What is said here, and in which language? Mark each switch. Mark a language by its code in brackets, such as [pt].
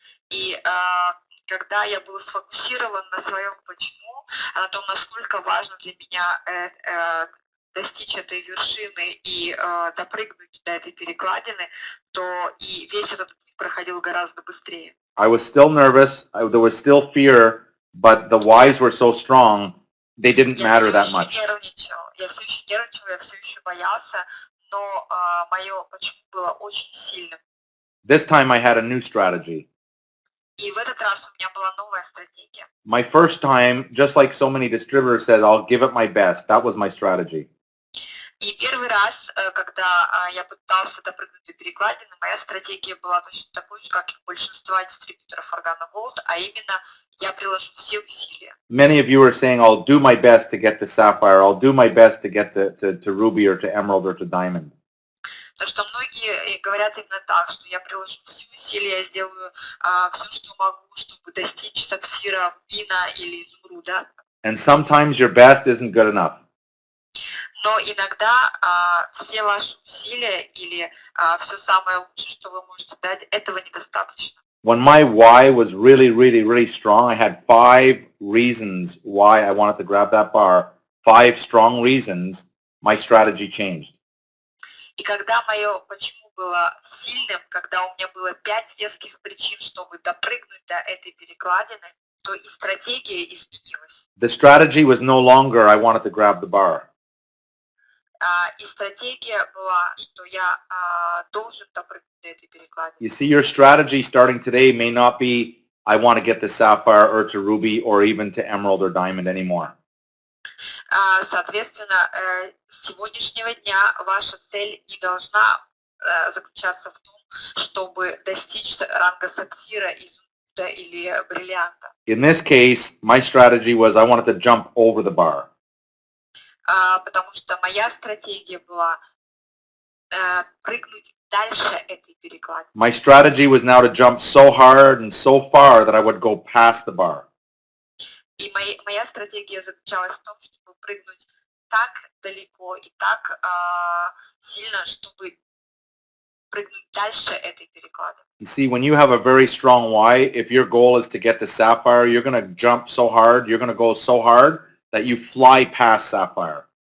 [ru] И когда я был сфокусирован на своем почему, на том, насколько важно для меня достичь этой вершины и допрыгнуть до этой перекладины, то и весь этот путь проходил гораздо быстрее. [en] I was still nervous. There was still fear, but the whys were so strong, they didn't matter that much. [ru] Я все еще нервничал, я все еще боялся, но мое почему было очень сильным. [en] This time I had a new strategy. [ru] И в этот раз у меня была новая стратегия. [en] My first time, just like so many distributors said, I'll give it my best. That was my strategy. [ru] И первый раз, когда я пытался допрыгнуть до перекладины, моя стратегия была точно такой же, как и у большинства дистрибьюторов Organo Gold, а именно я приложу все усилия. [en] Many of you are saying, I'll do my best to get to Sapphire. I'll do my best to get to Ruby or to Emerald or to Diamond. [ru] Потому что многие говорят именно так, что я приложу все усилия, я сделаю все, что могу, чтобы достичь сапфира, рубина или изумруда. [en] And sometimes your best isn't good enough. [ru] Но иногда все ваши усилия или все самое лучшее, что вы можете дать, этого недостаточно. [en] When my why was really, really, really strong, I had 5 reasons why I wanted to grab that bar. 5 strong reasons. My strategy changed. [ru] И когда мое почему было сильным, когда у меня было 5 веских причин, чтобы допрыгнуть до этой перекладины, то и стратегия изменилась. [en] The strategy was no longer I wanted to grab the bar. [ru] И стратегия была, что я должен допрыгнуть до этой перекладины. [en] You see, your strategy starting today may not be I want to get to Sapphire or to Ruby or even to Emerald or Diamond anymore. [ru] Соответственно, с сегодняшнего дня ваша цель не должна заключаться в том, чтобы достичь ранга сапфира, изумруда или бриллианта. [en] In this case, my strategy was I wanted to jump over the bar. [ru] Потому что моя стратегия была прыгнуть дальше этой перекладины. [en] My strategy was now to jump so hard and so far that I would go past the bar. [ru] И моя стратегия заключалась в том, чтобы прыгнуть так далеко и так сильно, чтобы прыгнуть дальше этой перекладины. [en] You see, when you have a very strong why, if your goal is to get to Sapphire, you're going to jump so hard, you're going to go so hard that you fly past Sapphire.